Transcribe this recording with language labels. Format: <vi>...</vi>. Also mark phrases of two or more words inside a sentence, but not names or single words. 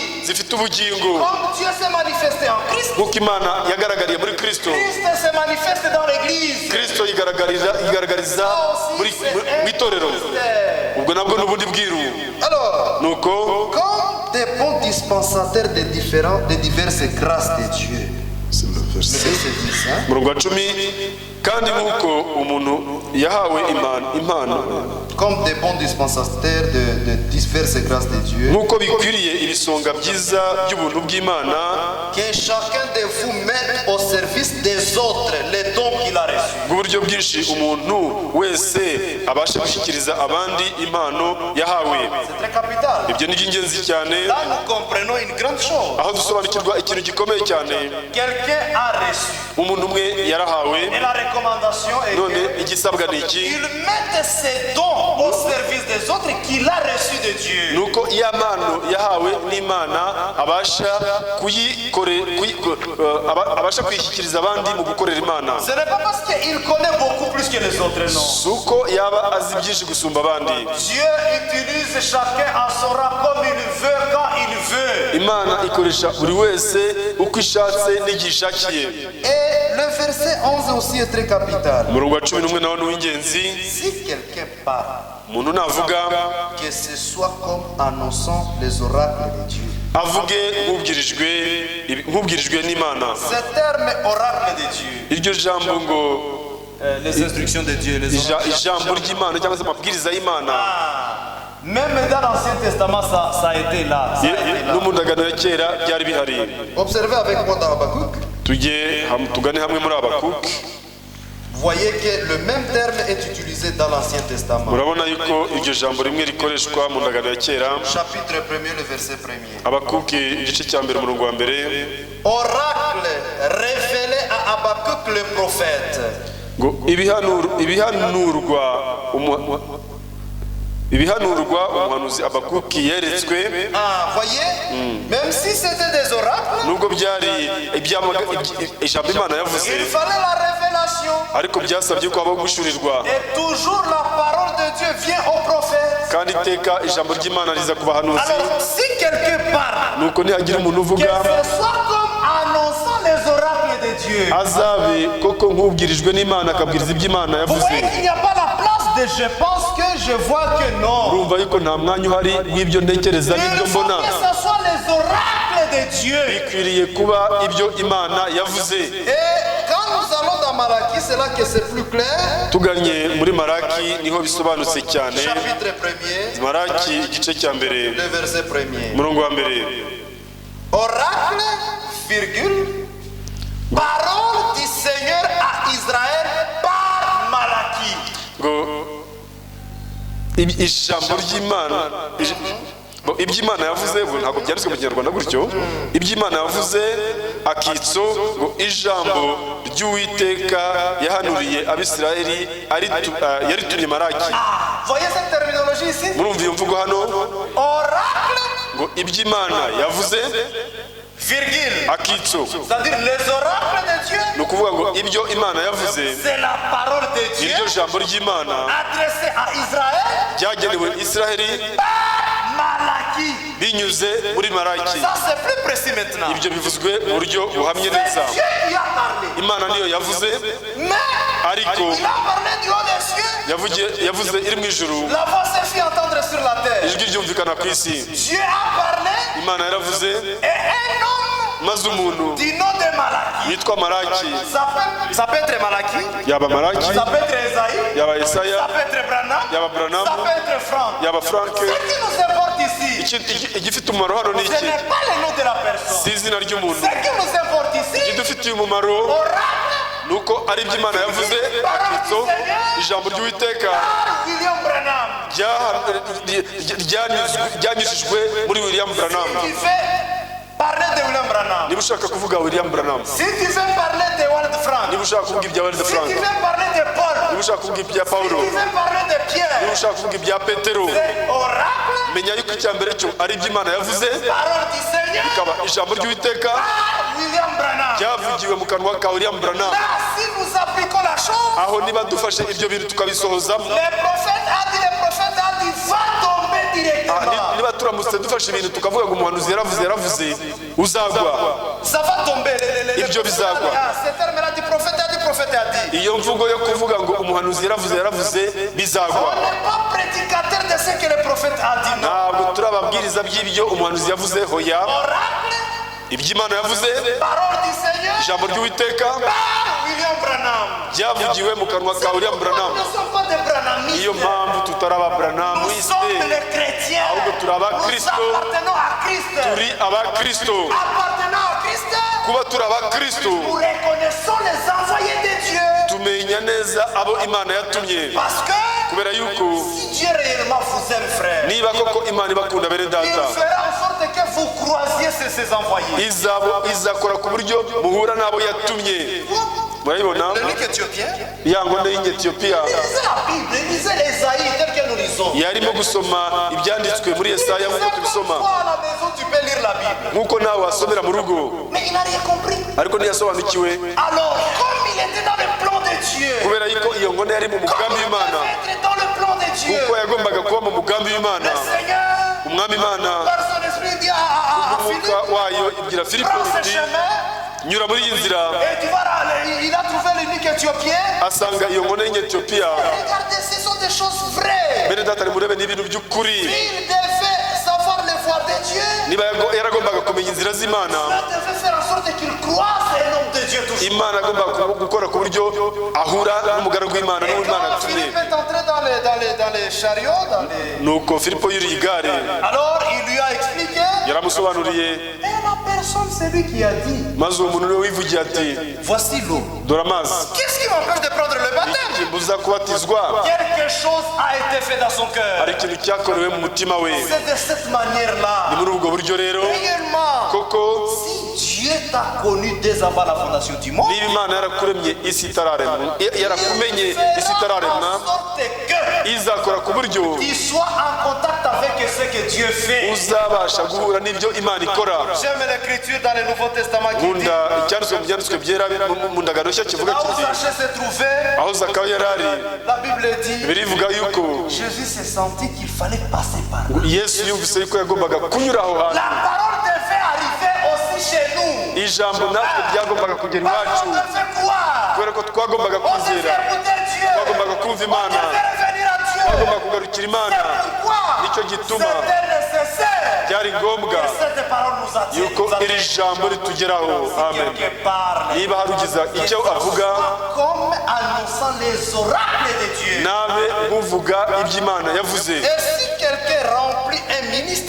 <fr>Comme Dieu s'est manifesté en Christ, Christ se manifeste dans l'église. Alors, comme des bons dispensateurs de diverses grâces de Dieu. C'est le verset 10.</fr> <rw>kandi nk'uko umuntu yahawe impano</rw> <fr>comme des bons dispensateurs de diverses grâces de Dieu,</fr> <rw>nk'uko bikwiriye ibisonga byiza by'ubuntu bw'Imana,</rw> <fr>que chacun de vous mette au service des autres les dons qu'il a reçus.</fr> <rw>Uburyo bwinshi umuntu wese abasha gushyikiriza abandi impano yahawe.</rw> <fr>C'est très capital.</fr> <rw>Ibyo ni ingenzi cyane.</rw> <fr>Là nous comprenons une grande chose.</fr> <rw>Aho dusobanukirwa ikintu gikomeye cyane.</rw> <fr>Quelqu'un a reçu.</fr> <rw>Umuntu umwe yarahawe.</rw> <fr>Et la recommandation est</fr> <rw>none igisabwa ni iki?</rw> <fr>Il met ses dons au service des autres qu'il a reçu de Dieu.</fr> <rw>Nuko iya mpano yahawe n'Imana abasha kuyishyikiriza abandi mu gukorera Imana.</rw> <fr>Ce n'est pas parce qu'il connaît beaucoup plus que les autres, non.</fr> <rw>Suko yaba azi byinshi gusumba abandi.</rw> <fr>Dieu utilise chacun à son rang comme il veut, quand il veut.</fr> <rw>Imana ikoresha buri wese uko ishatse n'igishakiye.</rw> <fr>Et le verset 11 aussi est très capital.</fr> <rw>Umurongo wa 11 nawo n'uw'ingenzi.</rw> <fr>Si quelqu'un parle,</fr> <rw>umuntu navuga</rw> <fr>que ce soit comme annonçant les oracles de Dieu.</fr> <rw>Avuge nk'ubwirijwe n'Imana.</rw> <fr>Ce terme oracle de Dieu.</fr> <rw>Iryo jambo ngo</rw> <fr>les instructions de Dieu, les oracles.</fr> <rw>Ijambo ry'Imana cyangwa se amabwiriza y'Imana.</rw> <fr>Même dans l'Ancien Testament, ça a été là.</fr> <rw>No mu ndagano ya kera byari bihari.</rw> <fr>Observez avec moi dans Habakkuk.</fr> <rw>Tugane hamwe muri Habakkuk.</rw> <fr>Vous voyez que le même terme est utilisé dans l'Ancien Testament.</fr> <rw>Murabona yuko iryo jambo rimwe rikoreshwa mu ndagano ya kera.</rw> <fr>Chapitre 1er, le verset 1er.</fr> <rw>Habakkuk igice cya mbere umurongo wa mbere.</rw> <fr>Oracle révélé à Habakkuk le prophète.</fr> <rw>Ngo ibihanurwa umuhanuzi Habakkuk yeretswe.</rw> <fr>Voyez, même si c'était des oracles,</fr> <rw>nubwo byari ijambo Imana yavuze,</rw> <fr>il fallait la révélation.</fr> <rw>Ariko byasabye ko habaho gushurirwa.</rw> <fr>Et toujours la parole de Dieu vient au prophète.</fr> <rw>Kandi iteka ijambo ry'Imana riza ku bahanuzi.</rw> <fr>Alors si quelqu'un parle,</fr> <rw>nuko nihagira umuntu uvuga,</rw> <fr>que ce soit comme annonçant les oracles de Dieu,</fr> <rw>azabe koko nk'ubwirijwe n'Imana akabwiriza iby'Imana yavuze.</rw> <fr>Vous voyez qu'il n'y a pas la place de je pense que, je vois que non.</fr> <rw>Urumva yuko nta mwanya uhari w'ibyo ntekereza n'ibyo mbona.</rw> <fr>Il faut que ce soit les oracles de Dieu.</fr> <rw>Bikwiriye kuba ibyo Imana yavuze.</rw> <fr>Et quand nous allons dans Malaki, c'est là que c'est plus clair.</fr> <rw>Tuganye muri Malaki niho bisobanutse cyane.</rw> <fr>Chapitre 1er.</fr> <rw>Malaki igice cya mbere.</rw> <fr>Le verset 1er.</fr> <rw>Umurongo wa mbere.</rw> <fr>Oracle, virgule, parole du Seigneur à Israël par Malaki.</fr> <rw>Ngo ijambo ry'Imana iby'Imana yavuze ntabwo byanditswe mu Kinyarwanda gutyo. Iby'Imana yavuze akitso ngo ijambo ry'Uwiteka yahanuriye Abisirayeli yaritumye Malaki.</rw> <fr>Voyez cette terminologie ici?</fr> <rw>Murumva iyo mvugo hano?</rw> <fr>Oracle,</fr> <rw>ngo iby'Imana yavuze</rw> <fr>virgule,</fr> <rw>akitso,</rw> <fr>c'est-à-dire les oracles de Dieu.</fr> <rw>ni ukuvuga ngo ibyo Imana yavuze,</rw> <fr>c'est la parole de Dieu,</fr> <rw>iryo jambo ry'Imana</rw> <fr>adressée à Israël,</fr> <rw>ryagenewe Isiraheli Malaki, binyuze muri Malaki.</rw> <fr>Ça c'est plus précis maintenant.</fr> <rw>Ibyo bivuzwe mu buryo buhamye neza.</rw> <fr>C'est Dieu qui a parlé.</fr> <rw>Imana niyo yavuze,</rw> <fr>Mais</fr> <rw>ariko</rw> <fr>il a parlé du haut des cieux.</fr> <rw>yavuze iri mu ijuru,</rw> <fr>La voix s'est fait entendre sur la terre.</fr> <rw>ijwi ryumvikana ku isi.</rw> <fr>Dieu a parlé</fr> <rw>Imana yaravuze,</rw> <fr>et un homme</fr> <rw>maze umuntu</rw> <fr>du nom de Malaki.</fr> <rw>yitwa Malaki,</rw> <fr>Ça peut être Malaki,</fr> <rw>yaba Malaki,</rw> <fr>ça peut être Esaïe,</fr> <rw>yaba</rw> <fr>ça</fr> <rw>Yesaya,</rw> <fr>peut être Branham,</fr> <rw>yaba Branham,</rw> <fr>ça peut être Franck.</fr> <rw>yaba Frank.</rw> <fr>Ce qui nous importe ici,</fr> <rw>Igifite umumaro hano ni</rw> <fr>ce</fr> <rw>iki?</rw> <fr>n'est pas le nom de la personne.</fr> <rw>Si izina ry'umuntu.</rw> <fr>Ce qui nous importe ici,</fr> <rw>Igidufitiye umumaro</rw> <fr>oracle</fr> <rw>nuko ari ibyo Imana yavuze, akitso ijambo ry'Uwiteka</rw> <fr>par William Branham.</fr> <rw>ryanyujijwe muri William Branham.</rw> <fr>Si tu veux parler de William Branham,</fr> <rw>Niba ushaka kuvuga William Branham,</rw> <fr>si tu veux parler de Wald Frank,</fr> <rw>niba ushaka kuvuga ibya Walter</rw> <fr>si</fr> <rw>Frank,</rw> <fr>tu veux parler de Paul,</fr> <rw>niba ushaka kuvuga ibya</rw> <fr>si</fr> <rw>Paulo,</rw> <fr>tu veux parler de Pierre,</fr> <rw>niba ushaka kuvuga ibya Petero,</rw> <fr>c'est oracle,</fr> <rw>menya yuko icya mbere cyo ari ibyo Imana yavuze,</rw> <fr>parole du Seigneur,</fr> <rw>bikaba ijambo ry'Uwiteka</rw> <fr>par William Branham.</fr> <rw>ryavugiwe mu kanwa ka William Branham.</rw> <fr>Là, si nous appliquons la chose,</fr> <rw>Aho niba dufashe ibyo bintu tukabisohozamo,</rw> <fr>le prophète a dit, va tomber directement.</fr> <rw>niba turamutse dufashe ibintu tukavuga ngo umuhanuzi yaravuze uzagwa,</rw> <fr>Ça va tomber.</fr> <rw>Ibyo bizagwa.</rw> <fr>Ce terme-là du prophète a dit.</fr> <rw>iyo mvugo yo kuvuga ngo umuhanuzi yaravuze bizagwa.</rw> <fr>On n'est pas prédicateur de ce que le prophète a dit. Non.</fr> <rw>Ntabwo turi ababwiriza by'ibyo umuhanuzi yavuze, hoya.</rw> <fr>Oracle,</fr> <rw>Ibyo Imana yavuze,</rw> <fr>parole du Seigneur,</fr> <rw>ijambo ry'Uwiteka</rw> <fr>par William Branham.</fr> <rw>ryavugiwe mu kanwa ka William Branham.</rw> <fr>Nous ne sommes pas des Branhamistes.</fr> <rw>Niyo mpamvu tutari aba</rw> <fr>Nous</fr> <rw>Branhamiste,</rw> <fr>sommes les chrétiens.</fr> <rw>ahubwo turi abakristo,</rw> <fr>Nous appartenons à Christ.</fr> <rw>turi abakristo.</rw> <fr>Appartenant à Christ,</fr> <rw>Kuba turi abakristo,</rw> <fr>nous reconnaissons les envoyés de Dieu.</fr> <rw>tumenya neza abo Imana yatumye,</rw> <fr>Parce que</fr> <rw>kubera yuko</rw> <fr>si Dieu réellement vous aime, frère,</fr> <rw>niba koko Imana ibakunda bene</rw> <fr>il</fr> <rw>data,</rw> <fr>fera en sorte que vous croisiez ses envoyés.</fr> <rw>izakora ku buryo muhura n'abo yatumye. Murabibona</rw> <fr>Le Luc éthiopien,</fr> <rw>ya ngone y'Etiyopiya</rw> <fr>lisez la Bible, lisez l'Ésaïe tel que nous lisons.</fr> <rw>yarimo gusoma ibyanditswe muri Yesaya nk'uko tubisoma,</rw> <fr>Toi à la maison, tu peux lire la Bible.</fr> <rw>nk'uko nawe wasomera mu rugo,</rw> <fr>Mais il n'a rien compris.</fr> <rw>ariko ntiyasobanukiwe</rw> <fr>Alors, comme il était dans le plan de Dieu,</fr> <rw>kubera yuko iyo ngone yari mu mugambi</rw> <fr>il</fr> <rw>w'Imana,</rw> <fr>devait être dans le plan de Dieu.</fr> <rw>kuko yagombaga kuba mu mugambi w'Imana.</rw> <fr>Le Seigneur,</fr> <rw>Umwami Imana</rw> <fr>par son esprit, dit à Philippe,</fr> <rw>umwuka wayo ibwira Filipo</rw> <fr>prends ce</fr> <rw>iti</rw> <fr>chemin</fr> <rw>nyura muri iyi nzira,</rw> <fr>et tu vas il a trouvé l'unique éthiopien.</fr> <rw>asanga iyo ngone y'Etiyopiya.</rw> <fr>Regardez, ce sont des choses vraies.</fr> <rw>Bene data nimurebe n'ibintu by'ukuri.</rw> <fr>Il devait savoir les voies de Dieu.</fr> <rw>Niba yaragombaga kumenya inzira z'Imana,</rw> <fr>Il devait faire en sorte qu'il croise un homme de Dieu toujours.</fr> <rw>Imana agomba gukora ku buryo ahura n'umugaragu w'Imana</rw> <fr>Et</fr> <rw>n'Imana</rw> <fr>quand</fr> <rw>yatumye.</rw> <fr>Philippe est entré dans les chariots,</fr> <rw>Nuko Filipo yuriye igare,</rw> <fr>alors il lui a expliqué.</fr> <rw>yaramusobanuriye,</rw> <fr>Et la personne, c'est lui qui a dit,</fr> <rw>maze uwo muntu niwe wivugiye ati</rw> <fr>voici l'eau.</fr> <rw>dore amazi,</rw> <fr>Qu'est-ce qui m'empêche de prendre le baptême?</fr> <rw>kimbuza kubatizwa.</rw> <fr>Quelque chose a été fait dans son cœur.</fr> <rw>Hari ikintu cyakorewe mu mutima we.</rw> <fr>C'est de cette manière-là.</fr> <rw>Ni muri ubwo buryo rero</rw> <fr>Réellement,</fr> <rw>koko,</rw> <fr>si Dieu t'a connu dès avant la fondation du monde,</fr> <rw>niba Imana yarakuremye isi itararemwa, yarakumenye isi</rw> <fr>en</fr> <rw>itararemwa,</rw> <fr>sorte que</fr> <rw>izakora ku buryo</rw> <fr>tu sois en contact avec ce que Dieu fait.</fr> <rw>uzabasha guhura n'ibyo Imana ikora.</rw> <fr>J'aime l'écriture dans le Nouveau Testament qui dit,</fr> <rw>Nkunda icyanditswe mu byanditswe byera mu ndagano nshya kivuga</rw> <fr>là où</fr> <rw>kiti,</rw> <fr>Zachée se trouvait,</fr> <rw>aho Zakayo yari ari,</rw> <fr>la Bible dit,</fr> <rw>birivuga yuko</rw> <fr>Jésus s'est senti qu'il fallait passer par là.</fr> <rw>Yesu yumvise yuko yagombaga kunyura aho hantu.</rw> <fr>La parole devait arriver aussi chez nous.</fr> <rw>Ijambo natwe ryagombaga kugera</rw> <fr>Parce qu'on</fr> <rw>iwacu,</rw> <fr>devait croire.</fr> <rw>kubera ko twagombaga</rw> <fr>On devait</fr> <rw>kwizera,</rw> <fr>écouter Dieu.</fr> <rw>twagombaga kumva</rw> <fr>On</fr> <rw>Imana,</rw> <fr>devait revenir à Dieu.</fr> <rw>twagombaga kugarukira Imana.</rw> <fr>C'est pourquoi</fr> <rw>Nicyo gituma</rw> <fr>c'était nécessaire</fr> <rw>byari ngombwa</rw> <fr>que cette parole nous attire.</fr> <rw>yuko iri jambo ritugeraho. Amen.</rw> <fr>Quelque part,</fr> <rw>Niba hari ugize icyo avuga,</rw> <fr>comme annonçant les oracles de Dieu.</fr> <rw>nabe muvuga iby'Imana yavuze.</rw> <fr>Et si quelqu'un remplit un ministère,</fr>